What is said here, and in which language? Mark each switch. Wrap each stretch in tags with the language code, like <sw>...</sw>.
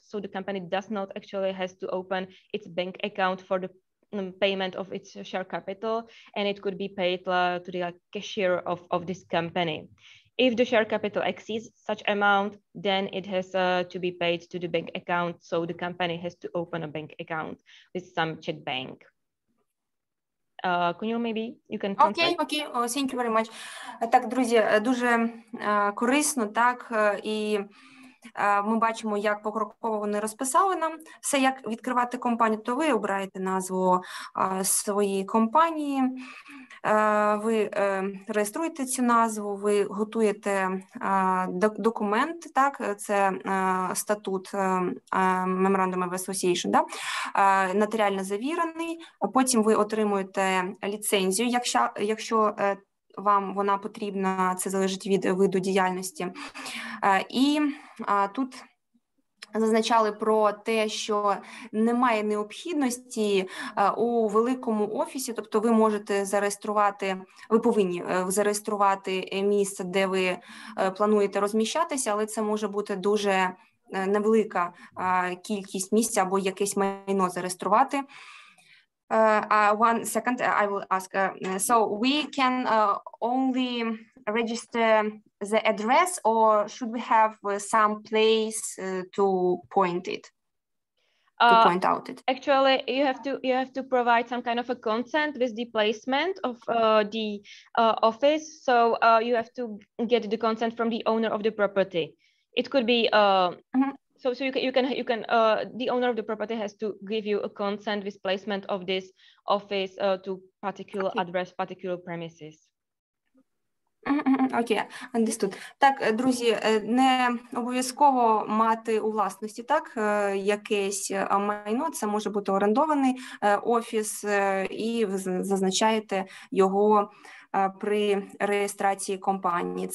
<en>So the company does not actually has to open its bank account for the payment of its share capital, and it could be paid to the cashier of this company. If the share capital exceeds such amount, then it has to be paid to the bank account. So the company has to open a bank account with some Czech bank. Can you maybe, you can translate? Окей, thank you very much.</en> <uk>Так, друзі, дуже корисно, так, і ми бачимо, як покроково вони розписали нам все, як відкривати компанію, то ви обираєте назву своєї компанії, ви реєструєте цю назву, ви готуєте документ, так, це статут Memorandum of Association, да, нотаріально завірений, а потім ви отримуєте ліцензію, якщо вам вона потрібна, це залежить від виду діяльності. І тут зазначали про те, що немає необхідності у великому офісі, тобто ви можете зареєструвати, ви повинні зареєструвати місце, де ви плануєте розміщатися, але це може бути дуже невелика кількість місць або якесь майно зареєструвати.</uk> <en>One second, I will ask. So we can only register the address, or should we have some place to point it? To point out it. Actually, you have to provide some kind of a consent with the placement of the office. So you have to get the consent from the owner of the property. It could be. So you can the owner of the property has to give you a consent with placement of this office to particular address, particular premises. Окей, understood.</en> <uk>Так, друзі, не обов'язково мати у власності, так, якесь майно, це може бути орендований офіс, і ви зазначаєте його при реєстрації компанії.</uk>